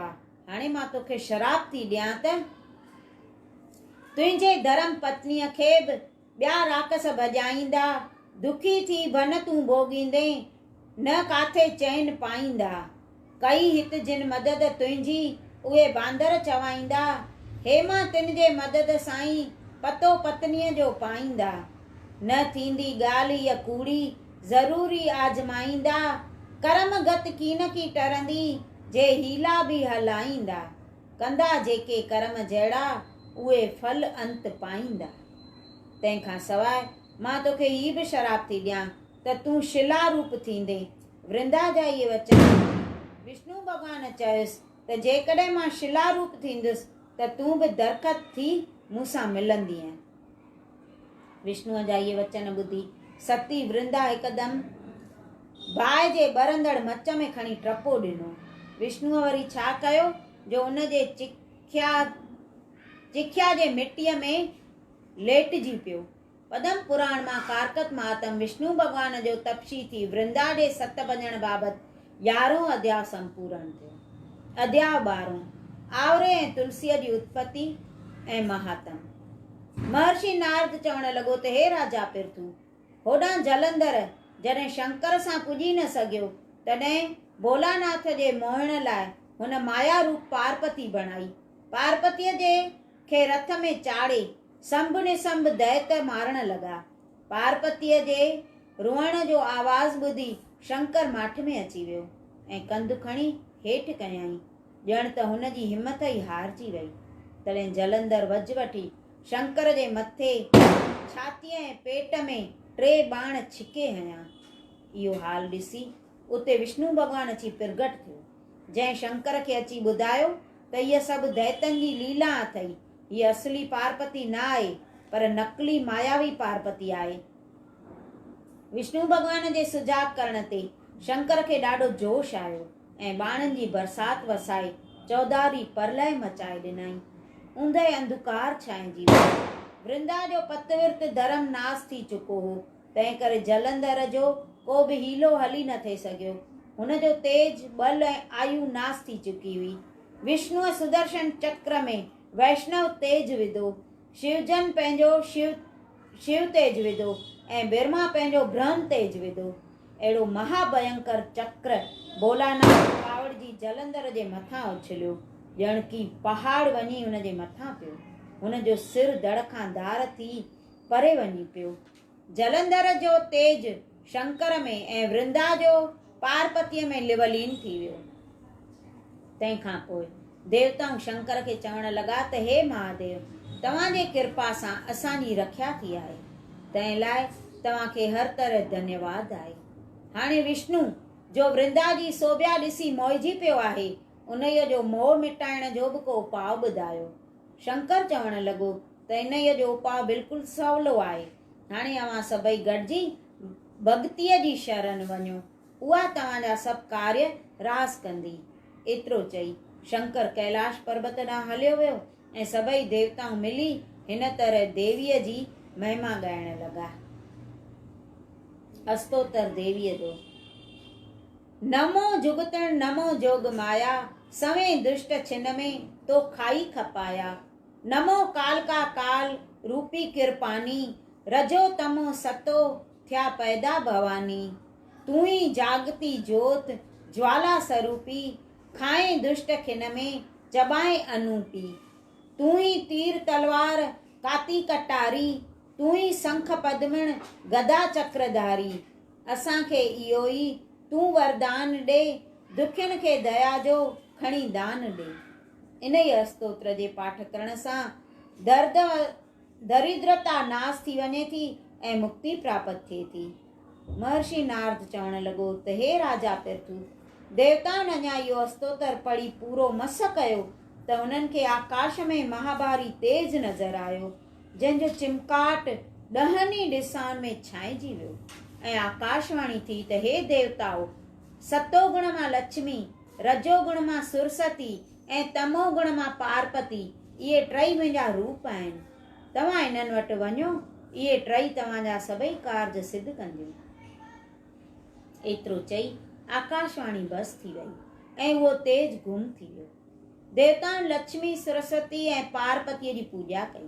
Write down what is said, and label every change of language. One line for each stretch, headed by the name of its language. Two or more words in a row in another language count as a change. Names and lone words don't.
Sindhi: हाणे मां तोखे शराप थी ॾियां त तुंहिंजे धर्म पत्नीअ खे बि ॿिया राक्षस भॼाईंदा, दुखी थी वन तूं भोॻींदे, न काथे चैन पाईंदा। कई हित जिन मदद तुंहिंजी उहे बांदर चवाईंदा, हे मां तिन जे मदद साईं पतो पत्नीअ जो पाईंदा। न थींदी ॻाल्हि इहा कूड़ी ज़रूरी आजमाईंदा, करम गत कीन की टरंदी जे हीला बि हलाईंदा। कंदा जेके कर्म जहिड़ा उहे फल अंत पाईंदा। तंहिंखां सवाइ मां तोखे हीअ बि शराप थी ॾियां त तूं शिला रूप थींदे। वृंदा जा इहे वचन विष्णु भॻवान चयुसि त जेकॾहिं मां शिला रूप थींदुसि त तूं बि दरख़त थी मूंसां मिलंदीअ। विष्णुअ जा इहे वचन ॿुधी सती वृंदा हिकदमि बाहि जे ॿरंदड़ मच में खणी टपो ॾिनो। विष्णुअ वरी छा कयो जो उन जे चिख्या जे मिटीअ में लेटिजी पियो। पद्म पुराण मां कारकत मातम विष्णु भॻवान जो तपशी थी वृंदा जे सत भॼण बाबति 11हों अध्याय संपूर्ण थियो। अध्याय 12 आवरे ऐं तुलसीअ जी उत्पत्ति ऐं महात्म। महर्षि नारद चवण लॻो त हे राजा पिर्थू, होॾां जलंधर जॾहिं शंकर सां पुॼी न सघियो तॾहिं भोलानाथ जे मोहण लाइ हुन माया रूप पार्वती बणाई। पार्वतीअ जे खे रथ में चाढ़े संभ निसंभ दैत मारण लॻा। पार्वतीअ जे रुअण जो आवाज़ ॿुधी शंकर माठ में अची वियो ऐं कंधु खणी हेठि कयई, ॼण त हुन जी हिमत ई हारजी वई। तॾहिं जलंधर वज वठी शंकर जे मथे, छातीअ ऐं पेट में 3 बाण छिके हयां। इहो हाल ॾिसी उते विष्णु भॻवान अची प्रगट थियो, जंहिं शंकर खे अची ॿुधायो त हीअ सभु दैतनि जी लीला अथई। हीअ असली पार्वती न आहे पर नकली मायावी पार्वती आहे। विष्णु भॻवान जे सुजाग करण ते शंकर खे ॾाढो जोश आयो ऐं बाणनि जी बरसात वसाए चौधारी परलय मचाए ॾिनई। ऊंदहि अंधकार छांइजी वियो। वृंदा जो पतविर्त धर्म नास थी चुको हो, तंहिं करे जलंधर जो को बि हीलो हली न थे सघियो। हुन जो तेज बल ऐं आयु नास थी चुकी हुई। विष्णुअ सुदर्शन चक्र में वैष्णव तेज विधो, शिवजन पंहिंजो शिव तेज विधो ऐं ब्रह्मा पंहिंजो ब्रह्म तेज विधो। अहिड़ो महाभयंकर चक्र भोलानाथ कावड़जी जलंधर जे मथां उछलियो, ॼण की पहाड़ वञी हुन जे मथां पियो। हुन जो सिर धड़ खां धार थी परे वञी पियो। जलंधर जो तेज शंकर में ऐं वृंदा जो पार्वतीअ में लिवलीन थी वियो। तंहिंखां पोइ देवताऊं शंकर खे चवण लॻा त हे महादेव, तव्हांजे कृपा सां असांजी रख्या थी आहे, तंहिं लाइ तव्हांखे हर तरह धन्यवाद आहे। हाणे विष्णु जो वृंदा जी सोभिया ॾिसी मोहिजी पियो आहे, उन्हीअ जो मोह मिटाइण जो बि को उपाउ ॿुधायो। शंकर चवण लॻो त इन्हीअ जो उपाउ बिल्कुलु सवलो आहे। हाणे अव्हां सभई गॾिजी भक्तीअ जी शरण वञो, उहा तव्हांजा सभु कार्य रास कंदी। एतिरो चई शंकर कैलाश पर्वत ॾांहुं हलियो वियो ऐं सभई देवताऊं मिली हिन तरह देवीअ जी महिमा ॻाइण लॻा। अस्तोतर देवीअ जो। नमो जुगतण नमो जोग माया, सवें दुष्ट छिन में तो खाई खपाया। नमो काल का काल रूपी किरपानी, रजो तमो सतो थिया पैदा भवानी। तू ही जागती जोत ज्वाला स्वरूपी, खाए दुष्ट खिन में चबाए अनूपी। तू ही तीर तलवार काती कटारी, तू ही शंख पद्मण गदा चक्रधारी। असांखे इहो ई तू वरदान ॾे, दुखियुनि खे दया जो खणी दान ॾे। इन ई स्तोत्र जे पाठ करण सां दर्द दरिद्रता नाश थी वञे थी ऐं मुक्ति प्राप्त थिए थी। महर्षि नारद चवण लॻो त हे राजा पृथु, देवताउनि अञा इहो स्तोत्र पढ़ी पूरो मस कयो त उन्हनि खे आकाश में महाभारी तेज नज़र आयो, जंहिंजो चिमकाट ॾहनि ई ॾिसाउनि में छांइजी वियो ऐं आकाशवाणी थी त हे देवताओ, सतो गुण मां लक्ष्मी, रजो गुण मां सुरसती ऐं तमो गुण मां पार्वती, इहे टई मुंहिंजा रूप आहिनि। तव्हां इन्हनि वटि वञो, इहे टई तव्हांजा सभई कार्ज सिद्ध कंदियूं। एतिरो चई आकाशवाणी बस थी वई ऐं उहो तेज गुम थी वियो। देवताउनि लक्ष्मी, सरस्वती ऐं पार्वतीअ जी पूॼा कई।